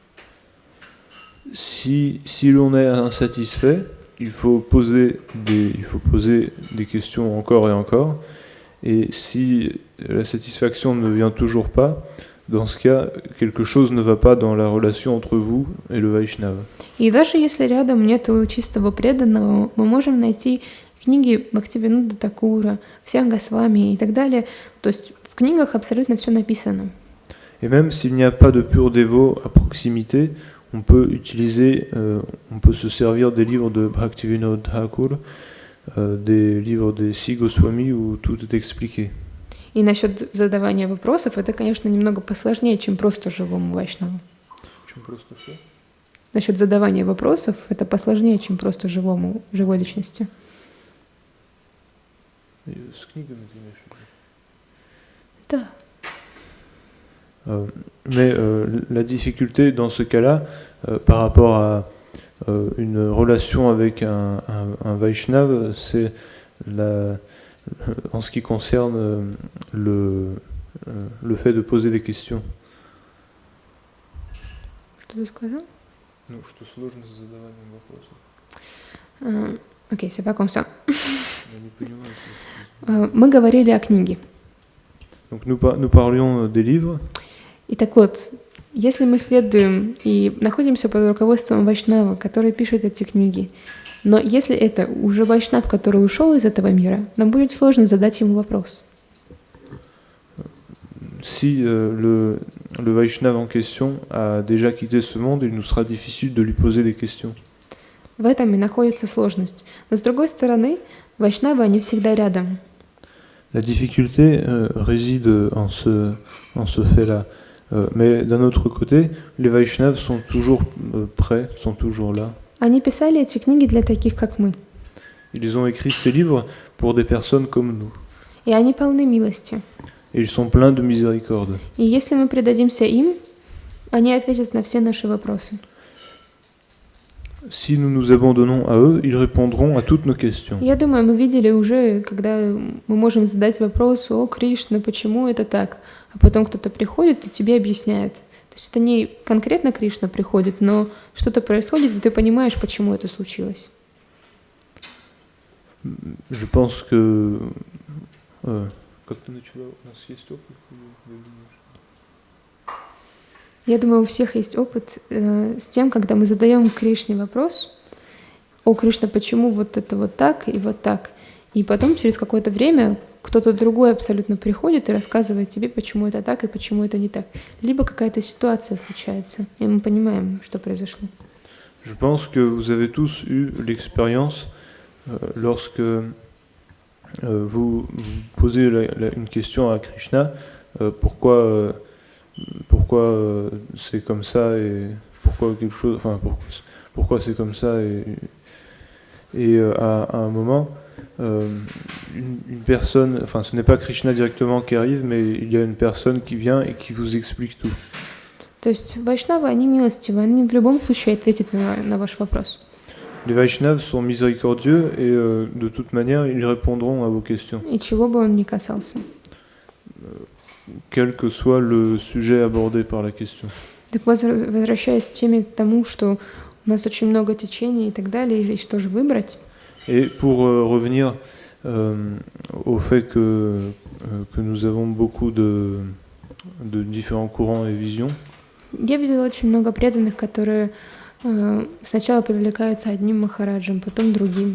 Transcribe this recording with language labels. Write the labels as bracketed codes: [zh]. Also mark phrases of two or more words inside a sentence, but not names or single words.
[fr] Si l'on est insatisfait, il faut poser des questions encore et encore. Et si la satisfaction ne vient toujours pas, dans ce cas, quelque chose ne va pas dans la relation entre vous et le Vaishnava. [ru] И даже если рядом нету чистого преданного, мы можем найти книги Бхактивинода Такура, всех Госвами и так далее. То есть в книгах абсолютно все написано. [fr] Et même s'il n'y a pas de pur dévot à proximité, on peut se servir des livres de Bhaktivinoda Thakur, des livres des Six Goswami où tout est expliqué. [ru] И насчет задавания вопросов, это, конечно, немного посложнее, чем просто живому вайшнаву. Насчет задавания вопросов, это посложнее, чем просто живой личности. С книгами ты имеешь в виду? Да. [fr] Mais la difficulté dans ce cas-là, par rapport à une relation avec un Vaishnav, c'est en ce qui concerne le fait de poser des questions. [ru] Что ты сказал? Ну, что сложно с задаванием вопросов. Окей, [fr] c'est pas comme ça. [ru] Мы говорили о книге. [fr] Donc nous parlions des livres. [ru] И так вот, если мы следуем и находимся под руководством вайшнава, который пишет эти книги, но если это уже вайшнав, который ушел из этого мира, нам будет сложно задать ему вопрос. [fr] Si le Vaishnav en question a déjà quitté ce monde, il nous sera difficile de lui poser des questions. [ru] В этом и находится сложность. Но с другой стороны, вайшнавы, они всегда рядом. [fr] La difficulté réside en ce fait-là. Mais d'un autre côté, les Vaishnavas sont toujours prêts, sont toujours là. [ru] Они писали эти книги для таких, как мы. [fr] Ils ont écrit ces livres pour des personnes comme nous. [ru] И они полны милости. [fr] Et ils sont pleins de miséricorde. [ru] И если мы предадимся им, они ответят на все наши вопросы. [fr] Si nous nous abandonnons à eux, ils répondront à toutes nos questions. [ru] Я думаю, мы видели уже, когда мы можем задать вопрос: «О, Кришна, почему это так?» А потом кто-то приходит и тебе объясняет. То есть это не конкретно Кришна приходит, но что-то происходит, и ты понимаешь, почему это случилось. [fr] Je pense que [ru] как ты начала, у нас есть опыт. Я думаю, у всех есть опыт с тем, когда мы задаем Кришне вопрос: «О, Кришна, почему вот это вот так и вот так?» И потом через какое-то время кто-то другой абсолютно приходит и рассказывает тебе, почему это так и почему это не так. Либо какая-то ситуация случается, и мы понимаем, что произошло. [fr] Je pense que vous avez tous eu l'expérience lorsque vous posez une question à Krishna, pourquoi c'est comme ça et pourquoi quelque chose, enfin pourquoi c'est comme ça et à un moment une personne, enfin ce n'est pas Krishna directement qui arrive, mais il y a une personne qui vient et qui vous explique tout. [ru] То есть вайшнавы, они милостивы, они в любом случае ответят на ваш вопрос. [fr] Les Vaishnavas sont miséricordieux et de toute manière ils répondront à vos questions. [ru] И чего бы он ни касался. [fr] Quel que soit le sujet abordé par la question. [ru] Так возвращаясь к теме, к тому, что у нас очень много течений и так далее, и что же выбрать. [fr] Et pour revenir au fait que nous avons beaucoup de différents courants et visions. [ru] Я видела очень много преданных, которые сначала привлекаются одним махараджем, потом другим.